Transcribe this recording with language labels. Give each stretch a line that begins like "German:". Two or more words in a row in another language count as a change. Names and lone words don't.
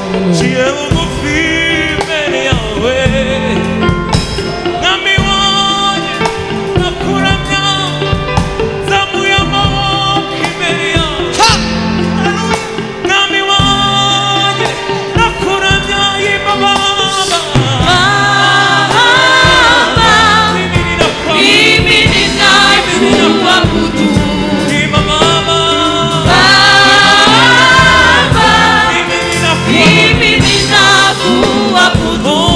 Kinyarwanda: Nciye bugufi imbere yawe. Mwami wanjye, nakuramya. Zamuye amaboko imbere yawe. Mwami wanjye, nakuramya, yimba Baba.
Swahili: Baba, mimi ninakuabudu. Yimba Baba. Baba, Yimba mimi ninakuabudu.